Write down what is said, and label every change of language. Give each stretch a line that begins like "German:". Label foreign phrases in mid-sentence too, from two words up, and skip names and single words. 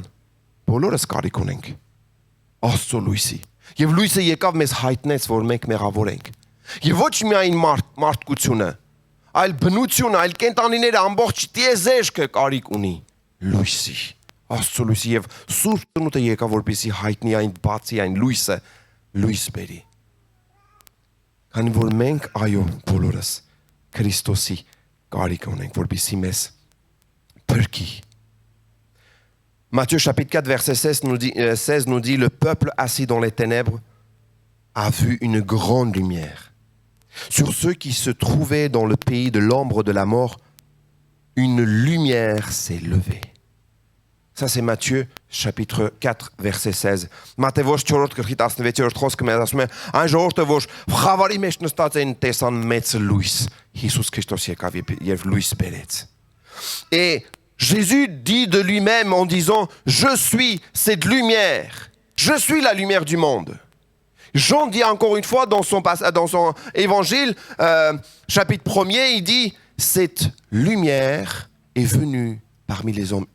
Armenian: Բոլորս կարիք ունենք Աստծո լույսի։ Եվ լույսը եկավ մեզ հայտնեց, որ մենք մեղավոր ենք։ Եվ ոչ միայն մարդկությունը, այլ բնությունը, այլ կենտանիները, ամբողջ տիեզերքը կարիք ունի լույսի։ Աստծո լույսի եւ Սուրբ Ծնունդը եկավ, որպեսզի հայտնի այն բացի այն լույսը լույս բերի։ Քանի որ մենք այո բոլորս Քրիստոսի կարիք ունենք որպեսզի մեզ փրկի.
French: Matthieu chapitre 4 verset 16 nous dit le peuple assis dans les ténèbres a vu une grande lumière. Sur ceux qui se trouvaient dans le pays de l'ombre de la mort, une lumière s'est levée. Ça, c'est Matthieu, chapitre 4, verset 16.
Armenian: Մատթեոս 4-րդ գլխի 16-րդ խոսքը մեզ ասում է, այն ժողովուրդը, որ խավարի մեջ նստած են, տեսան մեծ լույս, Հիսուս Քրիստոս եկավ եւ լույս բերեց.
French: Et Jésus dit de lui-même en disant, je suis cette lumière, je suis la lumière du monde. Jean dit encore une fois dans son évangile, chapitre 1er, il dit, cette lumière est venue parmi les hommes.